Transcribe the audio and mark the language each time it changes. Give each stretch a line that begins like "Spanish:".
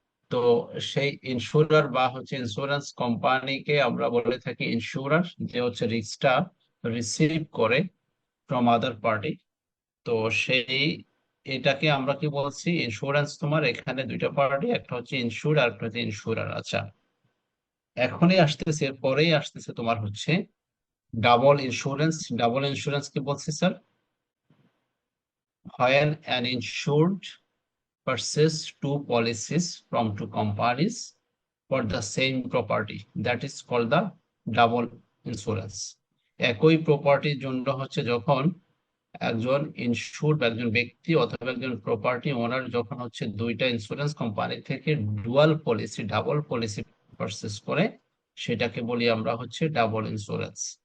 Bangla: তো সেই ইনস্যুরার বা হচ্ছে ইন্স্যুরেন্স কোম্পানিকে আমরা বলে থাকি ইনস্যুরার, যে হচ্ছে রিস্কটা রিসিভ করে
English: From other party.
Bangla: তো সেই এটাকে আমরা কি বলছি, ইন্স্যুরেন্স তোমার এখানে দুইটা পার্টি, একটা হচ্ছে ইনস্যুর আর একটা হচ্ছে ইনস্যুরার। আচ্ছা, এখনই আসতেছে, পরেই আসতেছে তোমার হচ্ছে ডাবল ইন্স্যুরেন্স। ডাবল ইন্স্যুরেন্স কি বলছি sir?
English: when an insured purchase two policies from two companies for the same property, that is called the double insurance.
Bangla: একই প্রপার্টির জন্য হচ্ছে যখন একজন ইনস্যুরড, একজন ব্যক্তি অথবা একজন প্রপার্টি ওনার যখন হচ্ছে দুইটা ইন্স্যুরেন্স কোম্পানি থেকে dual policy, double policy purchase করে, সেটাকে বলি আমরা হচ্ছে ডাবল ইন্স্যুরেন্স।